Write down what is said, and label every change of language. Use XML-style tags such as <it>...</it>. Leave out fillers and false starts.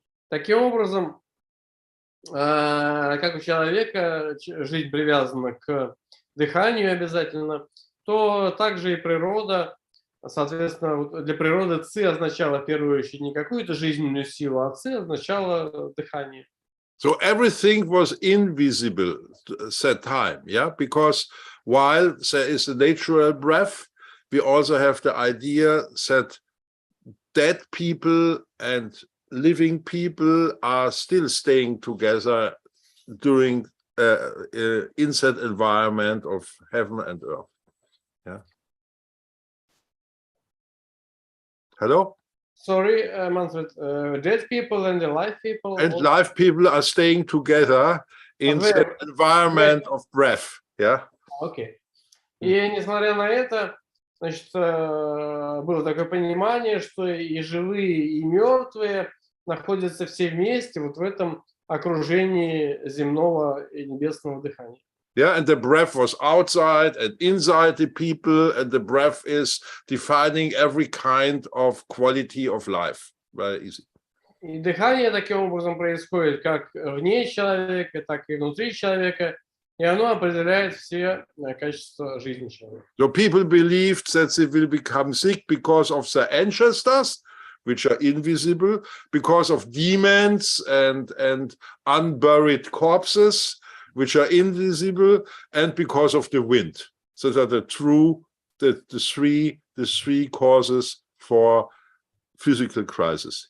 <ru>Таким образом, как у человека жизнь привязана к дыханию обязательно, то также и природа, соответственно, для природы ци означало в первую очередь не какую-то жизненную силу, а ци означало дыхание.</ru> <en>So everything was invisible at that time, yeah, because while there is a natural breath, we also have the idea that dead people and living people are still staying together during in that environment of heaven and earth. Yeah. Hello? Sorry, Manfred, dead people and alive people? And live people are staying together in that environment of breath. Yeah. Okay.</en> <ru>И несмотря на это, значит, было такое понимание, что и живые, и мертвые находятся все вместе вот в этом окружении земного и небесного дыхания.</ru> <en>Yeah, and the breath was outside and inside the people, and the breath is defining every kind of quality of life. Very easy.</en> <ru>И дыхание таким образом происходит как вне человека, так и внутри человека, и оно определяет все качества жизни человека.</ru> <en>So people believed that they will become sick because of the ancestors, which are invisible, because of demons and unburied corpses, which are invisible, and because of the wind. So that are the three causes for physical crisis.</en>